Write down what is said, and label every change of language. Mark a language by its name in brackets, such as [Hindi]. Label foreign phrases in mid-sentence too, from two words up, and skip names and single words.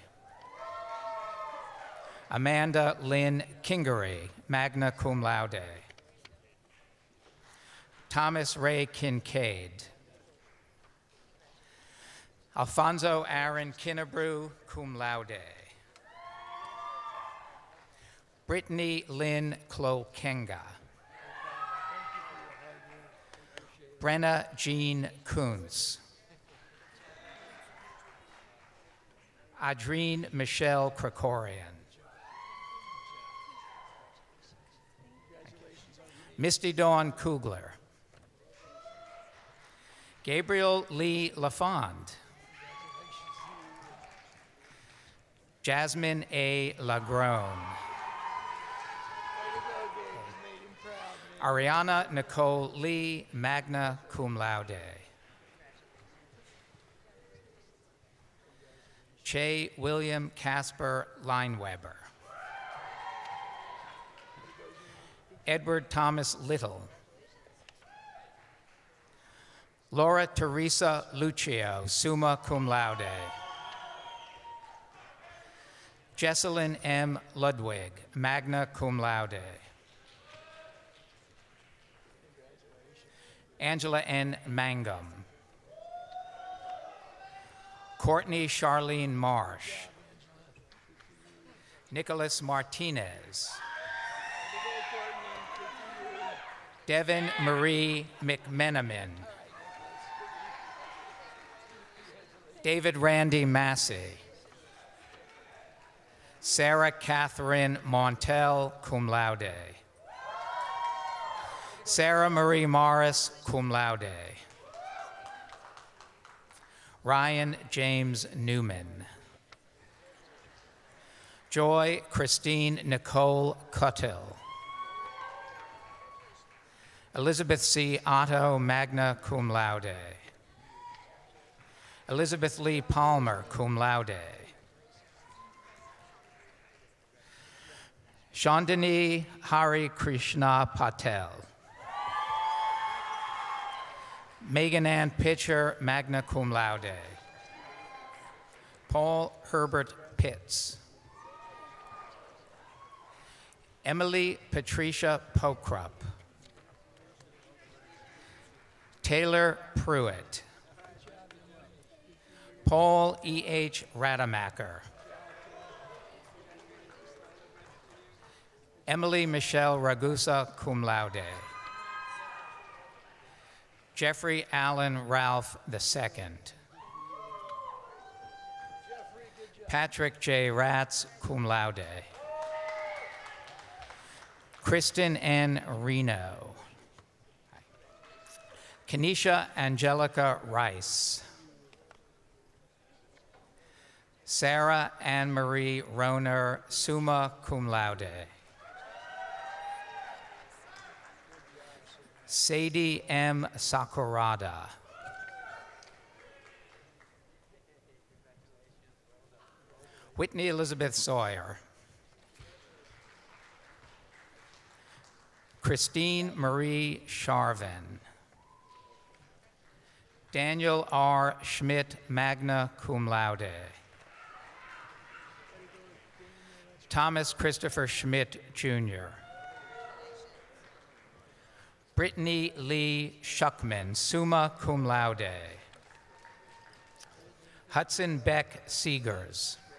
[English] Amanda Lynn Kingery, [Latin] magna cum laude. [English] Thomas Ray Kincaid. Alfonso Aaron Kinnebrew, [Latin] cum laude. [English] Brittany Lynn Klokenga. Brenna Jean Kuntz. Adrene Michelle Krakorian. Misty Dawn Kugler. Gabriel Lee LaFond. Jasmine A. Lagrone. Ariana Nicole Lee, [Latin] magna cum laude. [English] Che William Casper Lineweber. Edward Thomas Little. Laura Teresa Lucio, [Latin] summa cum laude. [English] Jesselyn M. Ludwig, [Latin] magna cum laude. [English] Angela N. Mangum. Courtney Charlene Marsh. Nicholas Martinez. Devin Marie McMenamin. David Randy Massey. Sarah Catherine Montel, [Latin] cum laude. [English] Sarah Marie Morris, [Latin] cum laude. [English] Ryan James Newman. Joy Christine Nicole Cuttill. Elizabeth C. Otto, [Latin] magna cum laude. [English] Elizabeth Lee Palmer, [Latin] cum laude. [English] Chandani Hari Krishna Patel. Megan Ann Pitcher, [Latin] magna cum laude. [English] Paul Herbert Pitts. Emily Patricia Pokrup. Taylor Pruitt. Paul E.H. Rademacher. Emily Michelle Ragusa, [Latin] cum laude. [English] Jeffrey Allen Ralph II. Patrick J. Ratz, [Latin] cum laude. [English] Kristen N. Reno. Kenesha Angelica Rice. Sarah Anne Marie Roner, [Latin] summa cum laude. [English] Sadie M. Sakurada. Whitney Elizabeth Sawyer. Christine Marie Charvin. Daniel R. Schmidt, [Latin] magna cum laude. [English] Thomas Christopher Schmidt, Jr. Brittany Lee Shuckman, [Latin] summa cum laude. [English] Hudson Beck Seegers.